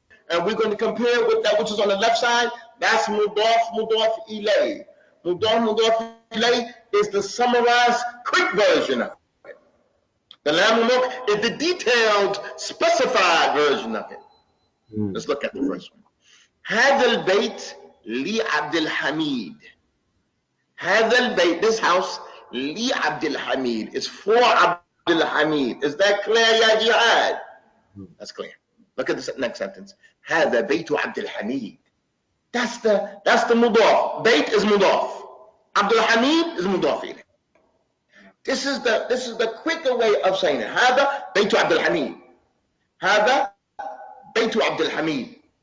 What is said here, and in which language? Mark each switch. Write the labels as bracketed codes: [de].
[en] And we're going to compare with that which is on the left side. That's Mudaf Ilay. Mudaf Ilay is the summarized quick version of it. The Lam al-Mulk is the detailed, specified version of it. Let's look at the first one. [ar] هذا البيت لعبد الحميد. هذا البيت, [en] this house, [ar] لعبد الحميد. [en] It's for Abdul Hamid. Is that clear, Ya Jihad? That's clear. Look at the next sentence. [ar] هذا بيت عبد الحميد. [en] That's the mudaf. Bayt is mudaf. Abdul Hamid is mudaf ilayh. This is the quicker way of saying it. [ar] هذا بيت عبد الحميد. هذا بيت عبد الحميد.